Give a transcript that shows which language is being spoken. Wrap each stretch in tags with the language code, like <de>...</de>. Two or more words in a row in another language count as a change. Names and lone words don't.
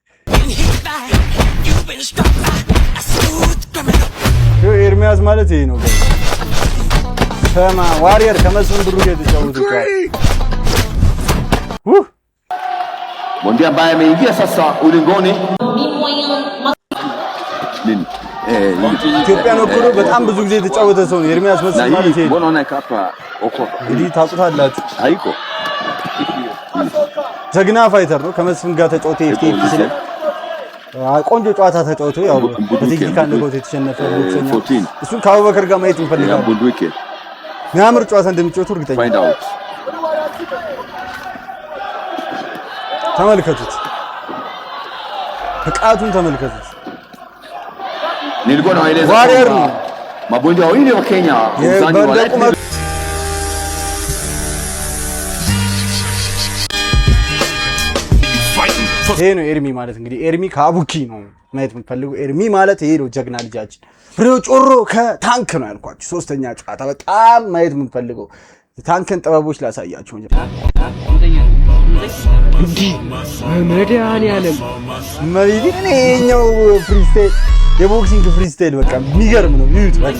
<am>ኤርሚያስ ማለት ይሄ ነው። ከማ ዋሪየር ከመስፍን ብሩ ጋር የተጫወቱ</am> <sw>bondia ambaye ameingia sasa ulingoni nini</sw> <am>ኢትዮጵያን ወክሎ በጣም ብዙ ጊዜ የተጫወተ ሰው ነው ኤርሚያስ መስፍን ማለት ይሄ።</am> <sw>mbona unaeka hapa okopa</sw> <am>እንግዲህ ታውቁታላችሁ።</am> <sw>haiko</sw> <am>ጀግና ፋይተር ነው። ከመስፍን ጋር ተጫውቶ ኤፍቲኤፍ ሲል ቆንጆ ጨዋታ ተጫውቶ ያው በቴክኒካል ነገሮች የተሸነፈ ቦክሰኛ። እሱን ከአቡበከር ጋር ማየት እንፈልጋለን።</am> <sw>bunduki</sw> <am>የሚያምር ጨዋታ እንደሚጫወቱ እርግጠኛ</am> <en>find out</en> <am>ተመልከቱት፣ ብቃቱን ተመልከቱት።</am> <sw>nilikuwa naeleza</sw> <am>ዋሪየር ነው</am> <sw>mabondia wawili wa Kenya mzani wa</sw> <am>ይሄ ነው ኤርሚ ማለት። እንግዲህ ኤርሚ ከአቡኪ ነው ማየት የምትፈልገው። ኤርሚ ማለት ይሄ ነው ጀግና ልጃችን። ፍሬው ጮሮ ከታንክ ነው ያልኳችሁ። ሶስተኛ ጨዋታ በጣም ማየት የምንፈልገው ታንክን ጥበቦች ላሳያችሁ። መድኃኒዓለም መሪዲን ይሄኛው ፍሪስታይል የቦክሲንግ ፍሪስታይል በቃ የሚገርም ነው። ይዩት</am>